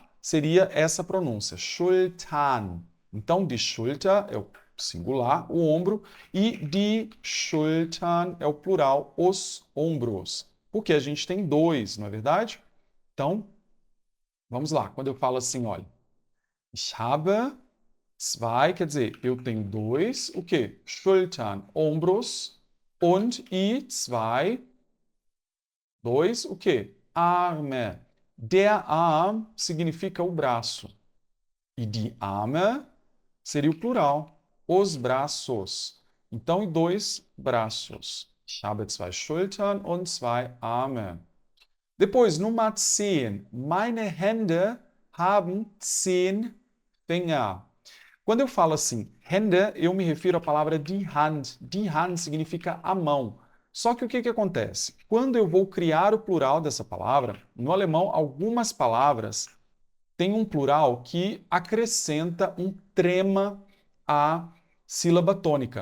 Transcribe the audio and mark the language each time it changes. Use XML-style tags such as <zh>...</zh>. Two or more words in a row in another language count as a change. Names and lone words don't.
<pt>Seria essa pronúncia, Schultern. Então,</pt> <de>die Schulter</de> <pt>é o singular, o ombro, e</pt> <de>die Schultern</de> <pt>é o plural, os ombros. Porque a gente tem dois, não é verdade? Então, vamos lá. Quando eu falo assim, olha,</pt> <de>ich habe zwei,</de> <pt>quer dizer, eu tenho dois, o quê?</pt> <de>Schultern, ombros, und zwei,</de> <pt>dois, o quê? Arme.</pt> <de>Der Arm</de> <pt>significa o braço. E</pt> <de>die Arme</de> <pt>seria o plural, os braços. Então, dois braços.</pt> <de>Ich habe zwei Schultern und zwei Arme.</de> <pt>Depois, Nummer 10.</pt> <de>Meine Hände haben 10 Finger.</de> <pt>Quando eu falo assim, Hände, eu me refiro à palavra</pt> <de>die Hand. Die Hand</de> <pt>significa a mão. Só que o que acontece? Quando eu vou criar o plural dessa palavra, no alemão, algumas palavras têm um plural que acrescenta um trema à sílaba tônica.</pt>